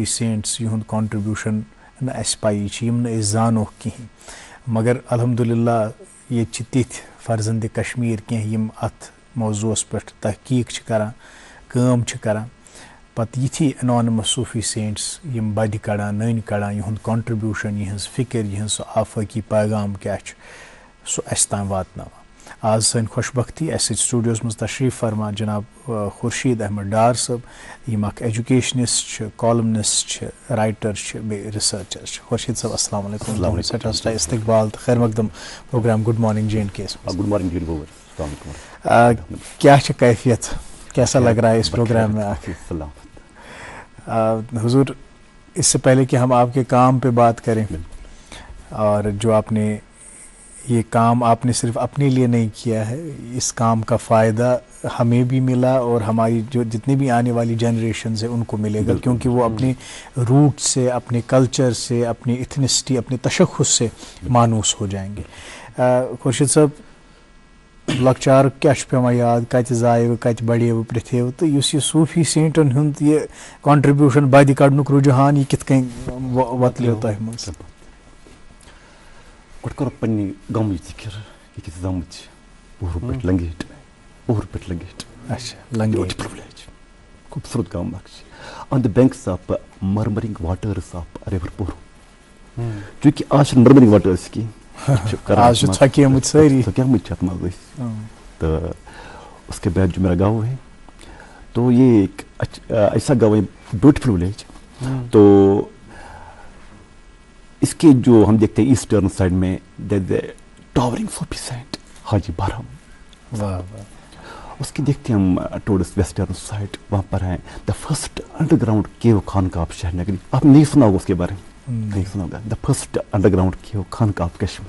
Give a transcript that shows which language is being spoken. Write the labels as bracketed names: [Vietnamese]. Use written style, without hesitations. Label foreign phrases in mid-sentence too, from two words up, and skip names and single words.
[Kashmiri] سینٹس یہند کانٹربیوشن نہ اس پائی یم نہ زانوک کہین مگر الحمدللہ یہ تتھ فرزند کشمیر کینٛہہ یم ات موضوعس پہ تحقیق کران کٲم کران پتہ یتھی انانمس صوفی سینٹس یم بدِ کڑان نٔنۍ کڑان یہند کانٹربیوشن یہنز فکر یہنز سُہ آفٲقی پیغام کیا سُہ اس تام واتناوان آز سن خوش بختی اس سٹوڈیوز مز تشریف فرما جناب خورشید احمد ڈار صاحب یم اخ [English] educationist columnist writer [Kashmiri] بیٚیہِ ریسرچر خورشید صاحب [Arabic] السلام علیکم [Kashmiri] سٹھا استقبال تو خیر مقدم پروگرام [English] good morning J and K good morning ji [Arabic] السلام علیکم [Urdu] کیا کیفیت کیسا لگ رہا ہے اس پروگرام میں حضور اس سے پہلے کہ ہم آپ کے کام پہ بات کریں اور جو آپ نے یہ کام آپ نے صرف اپنے لیے نہیں کیا ہے اس کام کا فائدہ ہمیں بھی ملا اور ہماری جو جتنی بھی آنے والی جنریشنز ہیں ان کو ملے گا کیونکہ وہ اپنے روٹ سے اپنے کلچر سے اپنی ایتھنسٹی اپنے تشخص سے مانوس ہو جائیں گے [Kashmiri] خورشید صاحب لکچار کیا پیوان یاد کت زائو کت بڑیو پرتھو تو اس یہ صوفی سینٹن ہند یہ کانٹربیوشن بدِ کڑنک رجحان یہ کت کن وتلیو تہ مز گۄڈٕ کرو پننہِ گامٕچ ذِکر ییٚتہِ زامٕژ پوٗرٕ پٲٹھۍ لنگیٹ پوٗرٕ پٲٹھۍ لنگیٹ اچھا لنگیٹ پرٛولیج خوٗبصوٗرت گام اکھ چھِ [English] on the banks of murmuring waters of river [Kashmiri] پوٗرٕ چوٗنٛکہِ آز چھِنہٕ [English] murmuring waters [Kashmiri] کینٛہہ آز چھِ ژھۄکیمٕتۍ سٲری ژھۄکیمٕتۍ چھِ اتھ منٛز أسۍ تہٕ [Urdu] اس کے بعد جو میرا گاؤں ہے تو یہ ایک ایسا گاؤں ہے [English] beautiful village [Urdu] تو اس کے جو ہم دیکھتے ہیں [English] eastern side [Urdu] میں [English] towering Sufi saint [Urdu] حاجی بارہم اس کے دیکھتے ہیں ہم [English] towards western side [Urdu] وہاں پر ہیں [English] the first underground cave khanqah of Shahar Nagri [Urdu] آپ نے نہیں سنا ہوگا اس کے بارے میں نہیں سنا ہوگا [English] the first underground cave khanqah of Kashmir